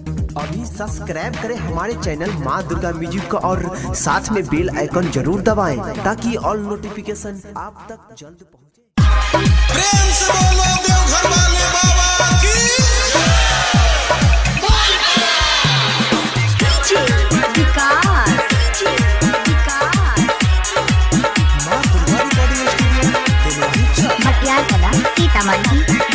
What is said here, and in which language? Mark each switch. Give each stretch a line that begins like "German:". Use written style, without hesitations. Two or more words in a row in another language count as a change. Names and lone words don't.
Hindi: अभी सब्सक्राइब करें हमारे चैनल माँ दुर्गा म्यूजिक को और साथ में
English: bell icon
Hindi: जरूर दबाएं ताकि
English: all notification
Hindi: आप तक जल्द पहुंचे। प्रेम से बोलो देवघर वाले बाबा की। माँ दुर्गा रिकॉर्डिंग स्टूडियो मटियार कला सीतामढ़ी।